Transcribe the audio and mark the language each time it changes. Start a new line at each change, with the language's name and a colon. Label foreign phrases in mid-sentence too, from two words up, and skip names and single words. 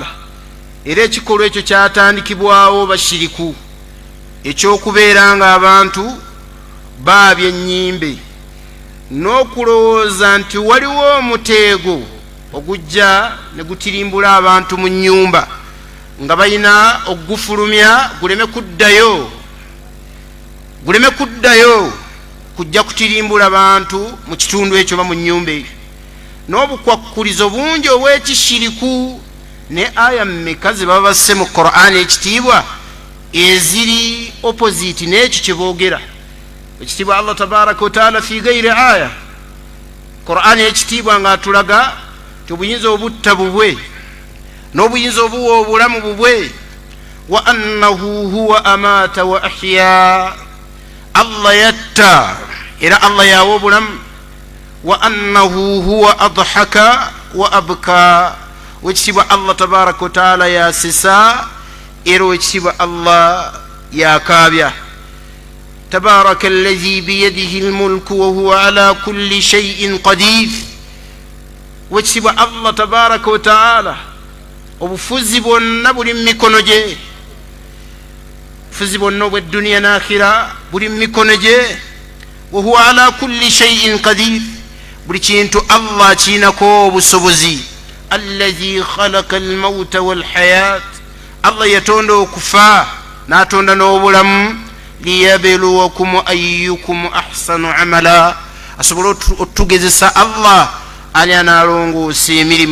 Ganda: Era ekikolwa ekyo kyatandikibwawo bashiriku, ekyokubeera nga abantu baabya ennyimbe n'okulowooza nti waliwo omuteego ogujja ne gutirimbula abantu mu nnyumba nga balina okugufulumya guleme kuddayo kujja kutirimbula abantu mu kitundu ekyo ba mu nnyumba eyo. N'obukwakkulizo bungi obw'ekishiriku ne aya mmeka ze baba basse mu Qur'an ekitiibwa eziri opposite n'ekyo kye boogera. Ekitiibwa
Arabic: الله تبارك وتعالى في غير آية,
Ganda: Qur'an ekitiibwa ng'atulaga nti obuyinza obutta bubwe n'obuyinza obuwa obulamu bubwe.
Arabic: وأنه هو أمات وأحيا,
Ganda: Allah yatta era Allah yawa obulamu.
Arabic: وأنه هو أضحك وأبكى,
Ganda: wekitibwa
Arabic: الله تبارك وتعالى
Ganda: yasisa era wekitibwa Allah yakaabya.
Arabic: تبارك الذي بيده الملك وهو على كل شيء قدير.
Ganda: Wekitibwa
Arabic: الله تبارك وتعالى
Ganda: obufuzi bwonna buli mu mikono gye. Obufuzi bwonna obw'edduniya n'akhira buli mu mikono gye.
Arabic: وهو على كل شيء قدير,
Ganda: buli kintu Allah kiinako obusobozi.
Arabic: الذي خلق الموت والحياة,
Ganda: Allah yatonda okufa n'atonda n'obulamu.
Arabic: ليبلوكم أيكم أحسن عملا,
Ganda: asobola otugezesa Allah ali analongoosa emirimu.